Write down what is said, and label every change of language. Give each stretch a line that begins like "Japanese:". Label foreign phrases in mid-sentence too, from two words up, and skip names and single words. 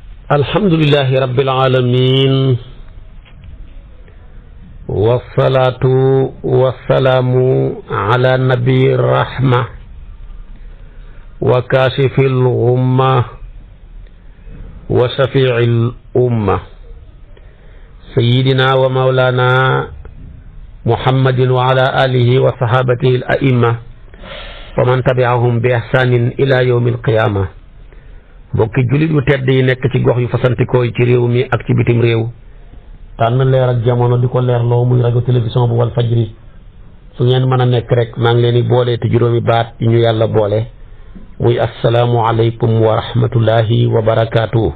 Arabic: الحمد لله رب العالمين والصلاة والسلام على نبي الرحمة وكاشف الغمة وشفيع الأمة سيدنا ومولانا محمد وعلى آله وصحابته الأئمة ومن تبعهم بإحسان إلى يوم القيامة.
Wolof: mbokki jullit yu tedd yi nekk ci gox yu fasantikoo yi ci réew mi ak ci bitim réew tànn leer ak jamono di ko leerloo muy rajo télévision bu wal fajri fu ngeen mën a nekk rek maa ngi leen di boole te juróomi baat yi ñu yàlla boole muy
Arabic: السلام عليكم ورحمة الله وبركاته.